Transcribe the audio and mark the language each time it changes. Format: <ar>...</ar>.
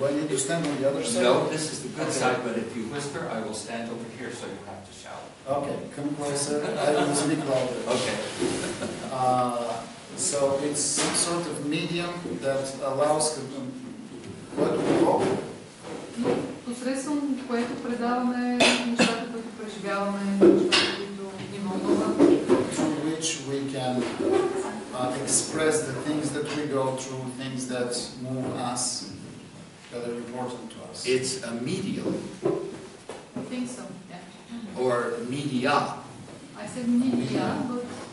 <en>Do I need to stand on the other side? No, this is the good side, but if you whisper, I will stand over here, so you have to shout. Okay, come closer. I will speak louder. Okay. So it's some sort of medium that allows...</en> <bg>Какво? Посредством което предаваме нещата, които преживяваме, нещата, които ни вълнуват.</bg> <en>Through which we can express the things that we go through, things that move us, that are important to us. It's a medium, I think so, yeah. or media. I said media, but</en>